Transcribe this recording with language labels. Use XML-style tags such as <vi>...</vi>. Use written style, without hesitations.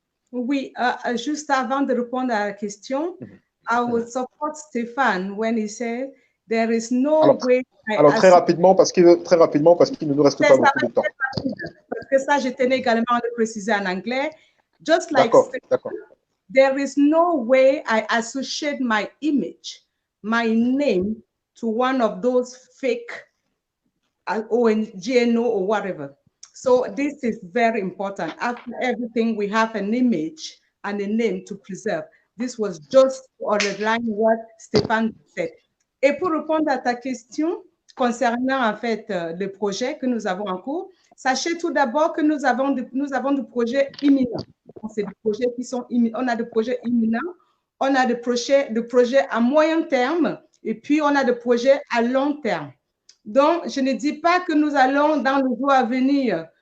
<fr>Oui, juste avant de répondre à la question,</fr> <en>I would support Stéphane when he said there is no way.</en> <fr>Alors très rapidement parce qu'il ne nous reste pas beaucoup de temps. Parce que ça, je tenais également à le préciser en anglais.</fr> <en>Just like</en> <fr>D'accord.</fr> <en>There is no way I associate my image, my name, to one of those fake GNO or whatever. So this is very important. After everything, we have an image and a name to preserve. This was just to underline what Stéphane said.</en> <fr>Et pour répondre à ta question concernant en fait le projet que nous avons en cours, sachez tout d'abord que nous avons des projets imminents. C'est des projets qui sont imminents. On a des projets imminents, on a des projets à moyen terme et puis on a des projets à long terme. Donc, je ne dis pas que nous allons dans le jour à venir</fr>